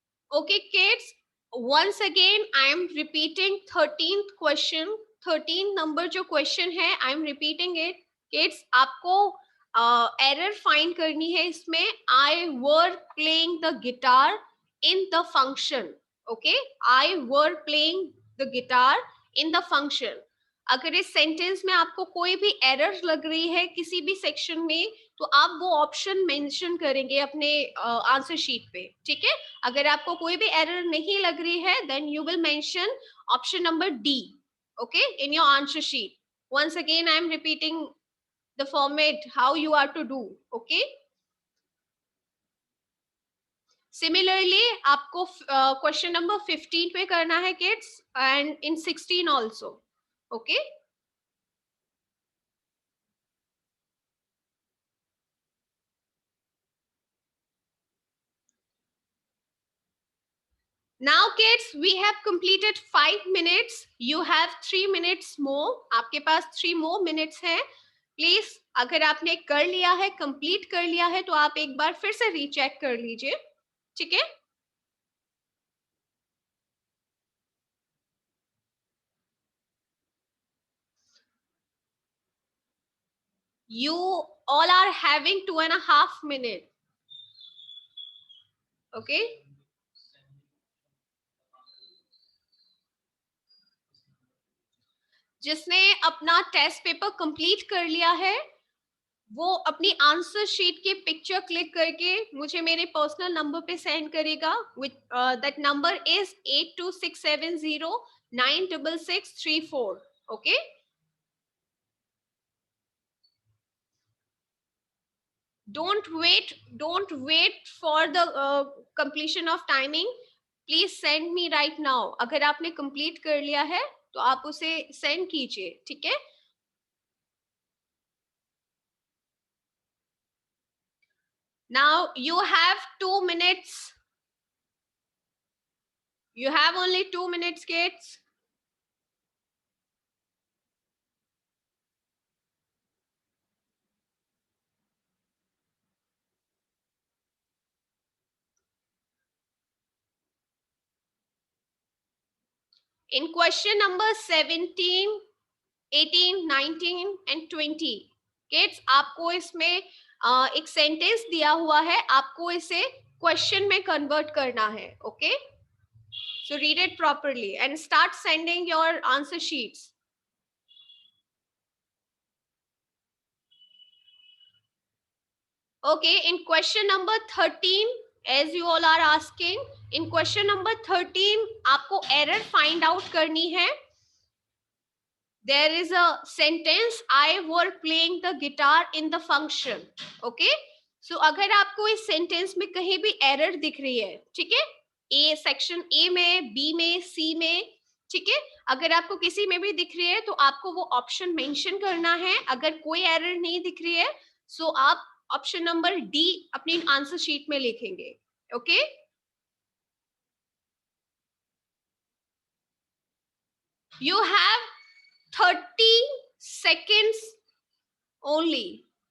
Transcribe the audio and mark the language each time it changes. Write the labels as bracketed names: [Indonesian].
[English] Okay, kids, once again I am repeating 13th question. 13 number [Hindi] जो question है, [English] I am repeating it. [Hindi] Kids, आपको error find करनी है इसमें. [English] I were playing the guitar in the function. Okay, I were playing the guitar in the function. [Hindi] अगर इस sentence में आपको कोई भी एरर लग रही है किसी भी सेक्शन में तो आप वो ऑप्शन मेंशन करेंगे अपने आंसर शीट पे. ठीक है, अगर आपको कोई भी एरर नहीं लग रही है [English] Then you will mention option number D. Okay, in your answer sheet. once again I am repeating the format how you are to do. [Hindi] Okay, similarly आपको क्वेश्चन नंबर 15 पे करना है kids, [English] And in 16 also. Okay, now kids we have completed 5 minutes, you have 3 minutes more. [Hindi] आपके पास 3 more minutes है. Please अगर आपने कर लिया है, कंप्लीट कर लिया है तो आप एक बार फिर से रीचेक कर लीजिए. ठीक है, [English] you all are having 2.5 minutes. [Hindi] Okay, जिसने अपना टेस्ट पेपर कंप्लीट कर लिया है वो अपनी आंसर शीट की पिक्चर क्लिक करके मुझे मेरे पर्सनल नंबर पे सेंड करेगा. [English] That number is 8267096634. Okay, don't wait for the completion of timing. Please send me right now. [Hindi] अगर आपने कंप्लीट कर लिया है तो आप उसे सेंड कीजिए. ठीक है, [English] now you have 2 minutes. You have only 2 minutes, kids. In question number 17, 18, 19 and 20, kids, [Hindi] आपको इसमें एक सेंटेंस दिया हुआ है, आपको इसे क्वेश्चन में कन्वर्ट करना है. [English] Okay, so read it properly and start sending your answer sheets. Okay, in question number 13, as you all are asking, in question number 13 [Hindi] आपको error find out करनी है. [English] There is a sentence, I were playing the guitar in the function. [Hindi] Okay, so अगर आपको इस sentence में कहीं भी error दिख रही है, ठीक है, A section A में, B में, C में, ठीक है, अगर आपको किसी में भी दिख रही है तो आपको वो ऑप्शन मेंशन करना है. अगर कोई एरर नहीं दिख रही है सो आप ऑप्शन नंबर डी अपनी आंसर शीट में लिखेंगे. [English] Okay, you have 30 seconds only.